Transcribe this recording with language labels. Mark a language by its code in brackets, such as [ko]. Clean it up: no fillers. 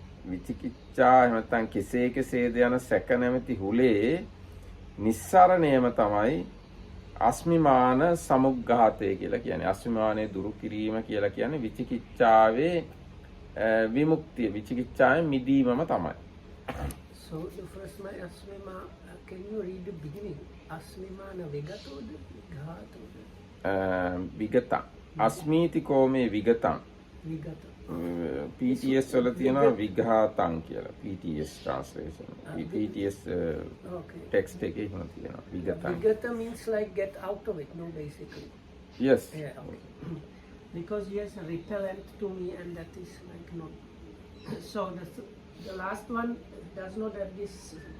[si] විචිකිච්ඡා නැත්නම් කෙසේ කෙසේද යන සැක නැමැති හුලේ නිස්සරණයම තමයි අස්මිමාන සමුග්ඝාතය කියලා කියන්නේ. අස්මිමානයේ දුරු කිරීම කියලා කියන්නේ විචිකිච්ඡාවේ විමුක්තිය. විචිකිච්ඡාවෙන් මිදීමම තමයි. [en] So the first my asmima, can you read the beginning? [pi] Asmimana vigatoda, vigatoda. විගතං. අස්මීතිකෝ මේ විගතං. Vigata. [si] PTS වල තියෙනවා විඝාතං කියලා. [en] PTS translation. PTS Okay. [si] text එකේ එහෙම තියෙනවා. [pi] විගතං. [en] Vigata means like get out of it, no, basically. Yes. Yeah, okay. Because yes, repellent to me, and that is like not. So the last one does not have this.